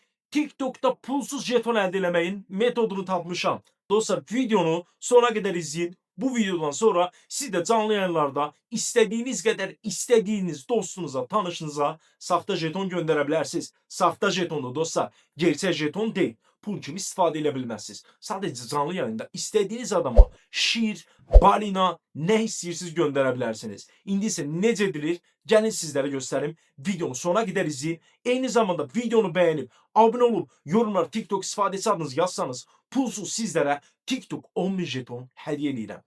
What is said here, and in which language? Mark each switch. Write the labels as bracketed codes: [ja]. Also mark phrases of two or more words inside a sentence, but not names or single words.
[az] TikTok'ta pulsuz jeton elde eləməyin metodunu tapmışam. [tr] Dostlar videonu sona kadar izleyin. Bu videodan sonra siz de canlı yayınlarda istediğiniz kadar istediğiniz dostunuza, tanışınıza sahte jeton gönderebilirsiniz. Sahte jetonu dostlar, gerçek jeton değil. [az] Pul kimi istifadə edə bilməzsiniz. Sadəcə canlı yayında istədiyiniz adama şiir, balina, nə istəyirsiniz göndərə bilərsiniz. İndi isə necə edilir? Gəlin sizlərə göstərim. Videonu sona qədər izləyin. Eyni zamanda videonu bəyənib, abunə olub, yorumlara TikTok istifadəçi adınızı yazsanız, pulsuz sizlərə TikTok 10.000 jeton hədiyyə edirəm.